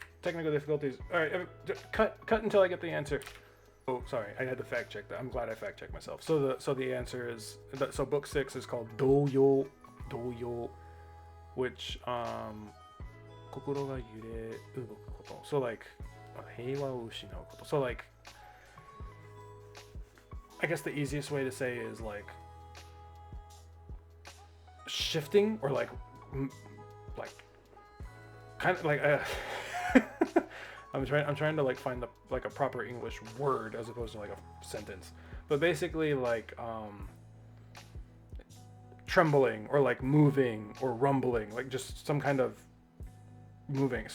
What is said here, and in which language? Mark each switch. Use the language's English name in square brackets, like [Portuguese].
[English] Technical difficulties. All right, cut until I get the answer. Oh, sorry, I had to fact check that. I'm glad I fact checked myself. So the answer is so book 6 is called Doyo, which [Japanese] 心が揺れ動くこと。 [English] So like [Japanese] 平和を失うこと。 [English] So like I guess the easiest way to say is like shifting or like kind of like I'm trying to like find the like a proper English word as opposed to like a sentence, but basically like trembling or like moving or rumbling, like just some kind of moving.